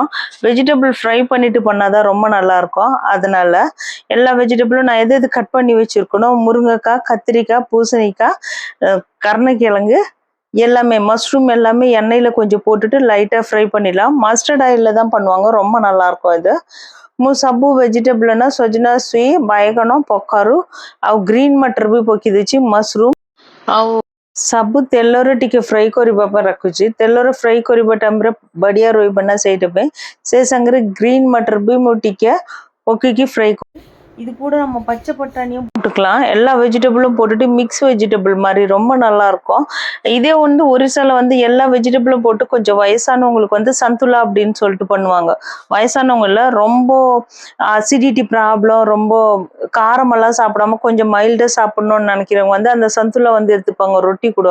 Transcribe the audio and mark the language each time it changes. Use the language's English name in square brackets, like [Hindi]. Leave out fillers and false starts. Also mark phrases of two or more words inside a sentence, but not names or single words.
[Tamil] வெஜிடபிள் ஃப்ரை பண்ணிட்டு பண்ணாதான் ரொம்ப நல்லா இருக்கும். அதனால எல்லா வெஜிடபிளும் நான் எது கட் பண்ணி வச்சிருக்கணும், முருங்கைக்காய், கத்திரிக்காய், பூசணிக்காய், கருணைக்கிழங்கு எல்லாமே, மஷ்ரூம் எல்லாமே எண்ணெயில் கொஞ்சம் போட்டுட்டு லைட்டாக ஃப்ரை பண்ணிடலாம். [English] mustard oilல் [Tamil] தான் பண்ணுவாங்க, ரொம்ப நல்லாயிருக்கும் இது। [Odia] ମୁଁ ସବୁ ଭେଜିଟେବଲ୍ ନା ସଜନା ଛୁଇଁ, ବାଇଗଣ, କଖାରୁ ଆଉ ଗ୍ରୀନ୍ ମଟର ବି ପକେଇ ଦେଇଛି, ମସରୁମ୍ ଆଉ ସବୁ ତେଲରେ ଟିକେ ଫ୍ରାଏ କରିବା ପାଇଁ ରଖୁଛି। ତେଲରେ ଫ୍ରାଏ କରିବା ଟାଇମରେ ବଢିଆ ରହିବ ନା ସେଇଟା ପାଇଁ। ସେ ସାଙ୍ଗରେ ଗ୍ରୀନ୍ ମଟର ବି ମୁଁ ଟିକେ ପକେଇକି ଫ୍ରାଏ [Tamil] இது கூட நம்ம பச்சை பட்டாணியும் போட்டுக்கலாம். எல்லா வெஜிடபிளும் போட்டுட்டு [English] mix vegetable [Tamil] மாதிரி ரொம்ப நல்லா இருக்கும். இதே வந்து ஒரிசால வந்து எல்லா வெஜிடபிளும் போட்டு கொஞ்சம் வயசானவங்களுக்கு வந்து சந்துலா அப்படின்னு சொல்லிட்டு பண்ணுவாங்க. வயசானவங்கள ரொம்ப [English] acidity problem, [Tamil] ரொம்ப காரமெல்லாம் சாப்பிடாம கொஞ்சம் மைல்டா சாப்பிடணும்னு நினைக்கிறவங்க வந்து அந்த சந்துலா வந்து எடுத்துப்பாங்க ரொட்டி கூட.